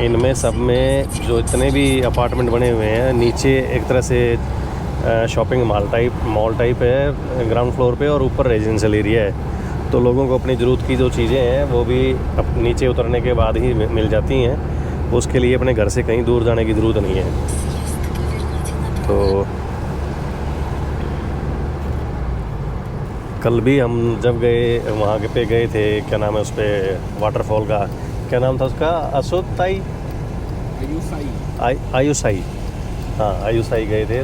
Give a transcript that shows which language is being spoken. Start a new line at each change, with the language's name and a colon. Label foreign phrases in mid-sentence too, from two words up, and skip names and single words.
Hindi: इनमें सब में जो इतने भी अपार्टमेंट बने हुए हैं, नीचे एक तरह से
English: shopping mall type
Hindi: है
English: ground floor
Hindi: पे, और ऊपर
English: residential area
Hindi: है। तो लोगों को अपनी ज़रूरत की जो चीज़ें हैं वो भी नीचे उतरने के बाद ही मिल जाती हैं। उसके लिए अपने घर से कहीं दूर जाने की ज़रूरत नहीं है।
Russian: съезд, поверните направо.
Hindi: तो कल भी हम जब गए वहाँ पे गए थे, क्या नाम है उस पर वाटरफॉल का, क्या नाम था उसका? असोताई आयुसाई। हाँ आयुसाई गए थे।